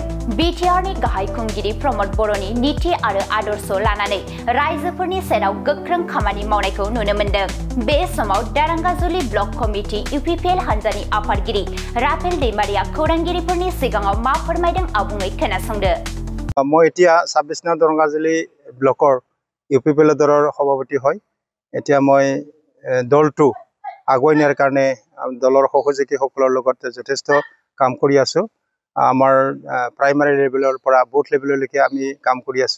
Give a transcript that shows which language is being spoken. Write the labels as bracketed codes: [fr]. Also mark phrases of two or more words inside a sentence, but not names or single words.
[brx] बिटिआरनि गाहाय खुंगिरि प्रमद बर'नि नीति आरो आदर्श लानानै रायजोफोरनि सेराव गोख्रों खामानि मावनायखौ नुनो मोन्दों। बे समाव दारांगाजुलि ब्लक कमिटि इउपिपिएल हान्जानि आफादगिरि राफेल दैमारिया खौरांगिरिफोरनि सिगाङाव मा फोरमायदों आबुङै खोनासंदो। [as] মই এতিয়া 26 নং দাৰাংগাজুলি ব্লকৰ ইউপিপিএল দলৰ সভাপতি হয়। এতিয়া মই দলটো আগুৱাই নিয়াৰ কাৰণে দলৰ সহযোগীসকলৰ লগত যথেষ্ট কাম কৰি আছো। আমাৰ প্ৰাইমাৰী লেভেলৰ পৰা বুথ লেভেললৈকে আমি কাম কৰি আছো।